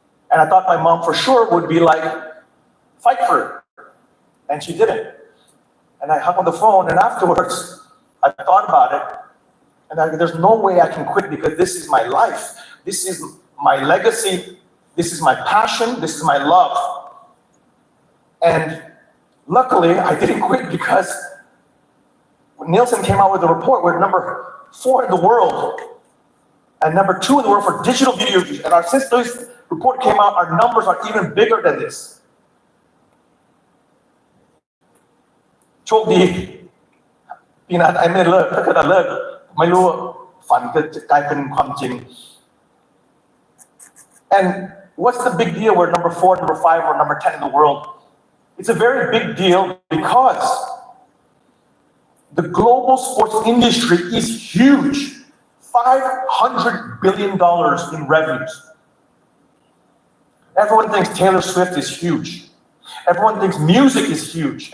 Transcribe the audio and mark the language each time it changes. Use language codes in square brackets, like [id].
[en] and I thought my mom for sure would be like fight for it and she didn't and I hung on the phone and afterwards I thought about it and there's no way I can quit because this is my life this is my legacy this is my passion this is my love And luckily, I didn't quit because Nielsen came out with a report. We're number 4 in the world and number 2 in the world for digital video views. And since this report came out, our numbers are even bigger than this. [th] โชคดีปีนั้นไอ้ไม่เลิกถ้าเกิดเลิกไม่รู้ฝันจะกลายเป็นความจริง [en] And what's the big deal? We're number 4, number 5, or number 10 in the world. It's a very big deal because the global sports industry is huge. $500 billion in revenues. Everyone thinks Taylor Swift is huge. Everyone thinks music is huge.